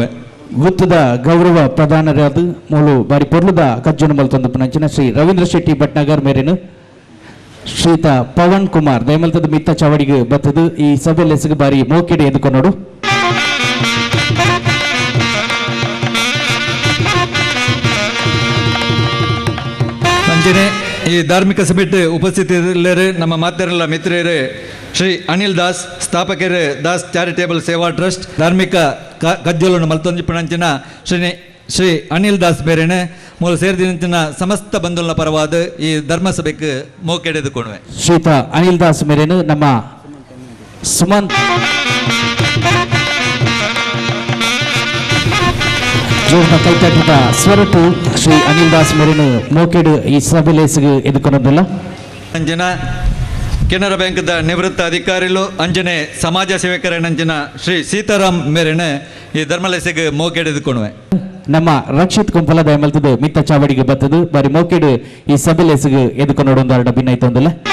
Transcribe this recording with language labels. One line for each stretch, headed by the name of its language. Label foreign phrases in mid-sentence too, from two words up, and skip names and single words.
Tulu: ಗುತ್ತದ ಗೌರವ ಪ್ರಧಾನರಾದ ಮೂಲು ಬಾರಿ ಪೊರ್ಲುದ ಕಜ್ಜನ ಮಲ್ತೊಂದು ಪುನಂಚಿನ ಶ್ರೀ ರವೀಂದ್ರ ಶೆಟ್ಟಿ ಭಟ್ನಗರ್ ಮೇರೆನು ಶ್ರೀಯುತ ಪವನ್ ಕುಮಾರ್ ದಯಮಲ್ತದ ಮಿತ್ತ ಚಾವಡಿಗೆ ಬತ್ತದು ಈ ಸಭೆಲೇಸಿಗೆ ಬಾರಿ ಮೋಕೆಡ್ ಎದುಕೊಂಡೋಡು ಅಂಚನೆ ಈ ಧಾರ್ಮಿಕ ಸಭೆಟ್ ಉಪಸ್ಥಿತರಿಲ್ಲರು ನಮ್ಮ ಮಾತೆರೆಲ್ಲ ಮಿತ್ರರು ಶ್ರೀ ಅನಿಲ್ ದಾಸ್ ಸ್ಥಾಪಕರು ದಾಸ್ ಚಾರಿಟೇಬಲ್ ಸೇವಾ ಟ್ರಸ್ಟ್ ಧಾರ್ಮಿಕ ಕಜ್ಜೋಲನ್ನು ಮಲ್ತೊಂಜಿಪ್ಪನಂಚಿನ ಶ್ರೀ ಅನಿಲ್ ದಾಸ್ ಬೇರೆನೆ ಮೂಲ ಸೇರಿದಿನಂಚಿನ ಸಮಸ್ತ ಬಂಧುಲ್ನ ಪರವಾದ ಈ ಧರ್ಮಸಭೆಗೆ ಮೋಕೆಡ್ ಎದುಕೊಂಡ್ವೆ ಶ್ರೀಯುತ ಅನಿಲ್ ದಾಸ್ ಮೇರೆನು ನಮ್ಮ ಸುಮಂತ್ ಜೋರ್ನ ಕೈತಟ್ಟಿದ ಸ್ವರಟು ಶ್ರೀ ಅನಿಲ್ ದಾಸ್ ಮೇರೆನು ಮೋಕೆಡ್ ಈ ಸಭೆಲೇಸಿಗೆ ಎದುಕೊಂಡೊಂದಲ್ಲ ಅಂಜನ ಕೆನರಾ ಬ್ಯಾಂಕ್ದ ನಿವೃತ್ತ ಅಧಿಕಾರಿಲು ಅಂಜನೆ ಸಮಾಜ ಸೇವಕರನಂಜನ ಶ್ರೀ ಸೀತಾರಾಮ್ ಮೇರೆನೆ ಈ ಧರ್ಮಲೇಸಿಗೆ ಮೋಕೆಡ್ ಎದುಕೊಂಡ್ವೆ ನಮ್ಮ ರಕ್ಷಿತ್ ಕುಂಪಲ ದಯಮಲ್ತದ ಮಿತ್ತ ಚಾವಡಿಗೆ ಬತ್ತದು ಬಾರಿ ಮೋಕೆಡ್ ಈ ಸಭೆಲೇಸಿಗೆ ಎದುಕೊಂಡು ನೋಡೊಂದು ಭಿನ್ನೈತೊಂದಲ್ಲ